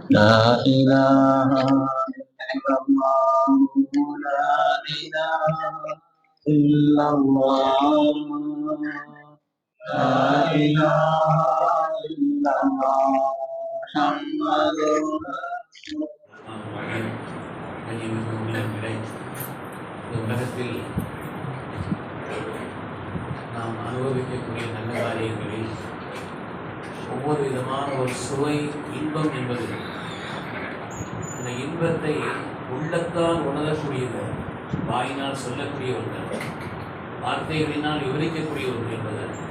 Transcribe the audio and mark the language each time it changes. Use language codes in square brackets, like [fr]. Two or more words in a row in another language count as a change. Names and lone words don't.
[ar] لا إله إلا الله لا إله إلا الله لا إله إلا الله محمد [ta] உலகத்தில் நாம் அனுபவிக்கக்கூடிய நல்ல காரியங்களில் ஒவ்வொரு விதமான ஒரு சுவை இன்பம் என்பது அந்த இன்பத்தை உள்ளத்தால் உணரக்கூடியது, வாயினால் சொல்லக்கூடிய ஒன்று, வார்த்தைகளினால் விவரிக்கக்கூடிய ஒன்று என்பது.